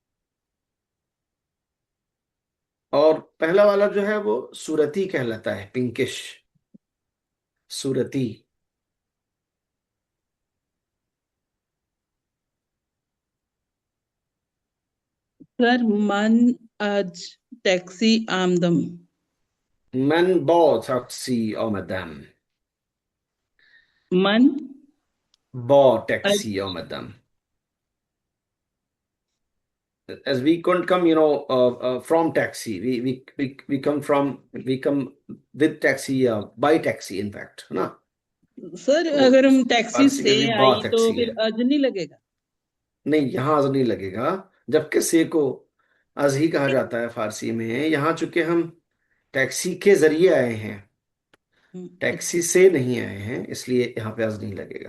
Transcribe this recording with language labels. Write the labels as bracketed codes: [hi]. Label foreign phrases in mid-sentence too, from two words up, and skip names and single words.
[hi] और पहला वाला जो है वो सूरती कहलाता है, पिंकिश, सूरती। [fa] سر من از تاکسی آمدم. من با تاکسی آمدم، मन با आज تاکسی آمدم. [en] As we couldn't come, from taxi. We come from, we come with taxi, by taxi, in fact, [hi] है ना? सर तो अगर हम टैक्सी फारसी से में भी बा आई तो टैक्सी है। फिर अज नहीं लगेगा। नहीं, यहाँ अज नहीं लगेगा, जबकि से को अज ही कहा जाता है फारसी में। यहाँ चूंकि हम टैक्सी के जरिए आए हैं, अच्छा। टैक्सी से नहीं आए हैं, इसलिए यहाँ पे अज नहीं लगेगा।